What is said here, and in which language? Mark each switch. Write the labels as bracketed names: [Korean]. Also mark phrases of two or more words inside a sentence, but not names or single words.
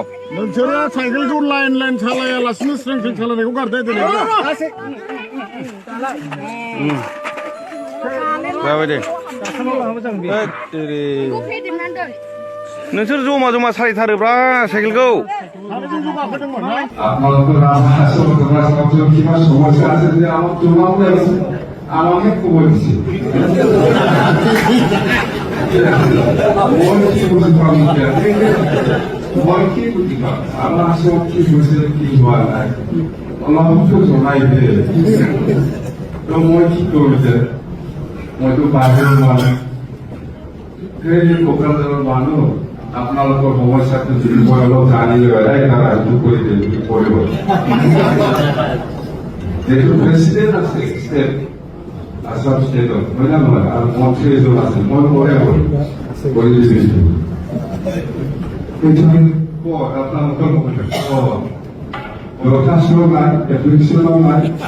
[Bodo] नोंसोरो साइकेलखौ लाइन सालायालासिनो स्रें सालायनायखौ गारदो दिनै जाबाय दे। नोंसोर जमा सालायथारोब्रा साइकेलखौ। [Assamese] আমাকে খবর দিচ্ছে মই কি বুঝি আমার আসলে কি বুঝে কি হওয়া নাই আমার জনাই দে মই কি করছে মইতো বাহিৰৰ মানুহ সেই কোকৰাঝাৰৰ মানুহ আপোনালোকৰ সমস্যাটো যদি মই অলপ জানি লয় এটা ৰাজু কৰি দিয়ে যদি কৰিব যেহেতু প্ৰেচিডেণ্ট আছে ষ্টেট আসাম ষ্টেটত হয় না নহয় আৰু মন্ত্ৰী এজন আছে মই কৰে কৰি দিছোঁ সেইটো আপোনালোকৰ মুখতে দৰখাস্ত নাই এপ্লিকেশ্যনো নাই